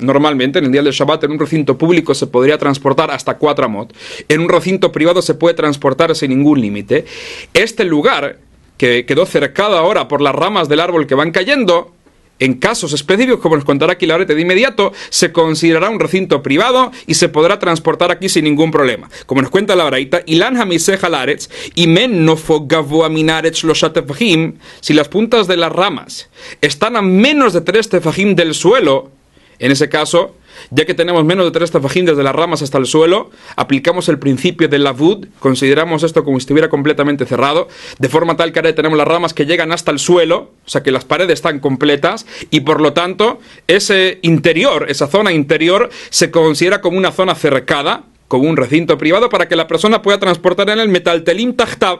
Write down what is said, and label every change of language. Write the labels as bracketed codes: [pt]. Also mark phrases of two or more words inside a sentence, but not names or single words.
[es] Normalmente en el día del Shabbat en un recinto público se podría transportar hasta 4 amot, en un recinto privado se puede transportar sin ningún límite. Este lugar, que quedó cercado ahora por las ramas del árbol que van cayendo, en casos específicos, como nos contará aquí la Breta de inmediato, se considerará un recinto privado y se podrá transportar aquí sin ningún problema. Como nos cuenta la Braita, [he] אילן המיסך הארץ אם אין נופו גבוה מן הארץ שלשה טפחים, [es] si las puntas de las ramas están a menos de 3 tefajim del suelo, en ese caso, ya que tenemos menos de 3 tefajim desde las ramas hasta el suelo, aplicamos el principio del lavud, consideramos esto como si estuviera completamente cerrado, de forma tal que ahora tenemos las ramas que llegan hasta el suelo, o sea que las paredes están completas, y por lo tanto, ese interior, esa zona interior, se considera como una zona cercada, como un recinto privado, para que la persona pueda transportar en el [he] מטלטלים תחתיו.